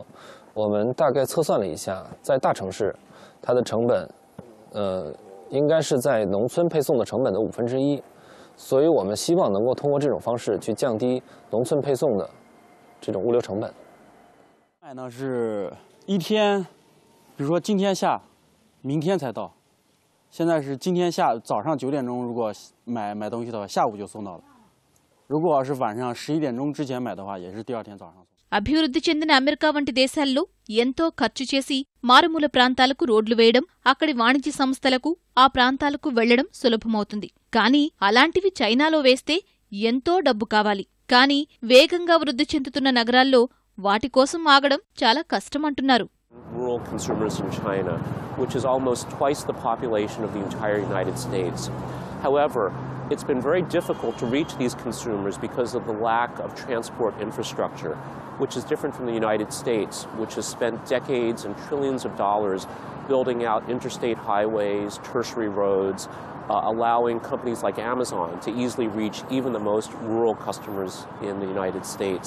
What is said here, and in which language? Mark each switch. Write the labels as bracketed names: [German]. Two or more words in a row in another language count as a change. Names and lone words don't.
[Chinese] 我们大概测算了一下，在大城市它的成本应该是在农村配送的成本的1/5，所以我们希望能够通过这种方式去降低农村配送的这种物流成本。卖呢是一天，比如说今天下，明天才到。现在是今天早上9点钟，如果买东西的话，下午就送到了。如果要是晚上11点钟之前买的话，也是第二天早上送。 [Telugu] అభివృద్ధి చెందిన అమెరికా వంటి దేశాల్లో ఎంతో ఖర్చు చేసి మారుమూల ప్రాంతాలకు రోడ్లు వేయడం, అక్కడి వాణిజ్య సంస్థలకు ఆ ప్రాంతాలకు వెళ్లడం సులభమవుతుంది. కానీ అలాంటివి చైనాలో వేస్తే ఎంతో డబ్బు కావాలి. కానీ వేగంగా వృద్ధి చెందుతున్న నగరాల్లో వాటి కోసం ఆగడం చాలా కష్టమంటున్నారు. [English] Rural consumers in China, which is almost twice the population of the entire United States. However, it's been very difficult to reach these consumers because of the lack of transport infrastructure, which is different from the United States, which has spent decades and trillions of dollars building out interstate highways, tertiary roads, allowing companies like Amazon to easily reach even the most rural customers in the United States.